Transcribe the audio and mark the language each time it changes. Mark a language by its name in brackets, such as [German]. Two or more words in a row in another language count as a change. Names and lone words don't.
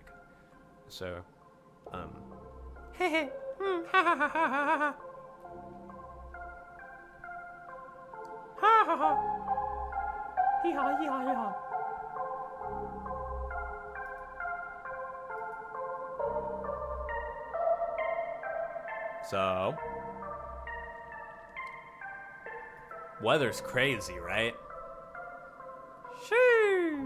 [English] So, Hehe. Ha ha ha ha ha ha. Ha ha ha. Hee haw, hee haw, hee haw. so weather's crazy, right? Sheesh.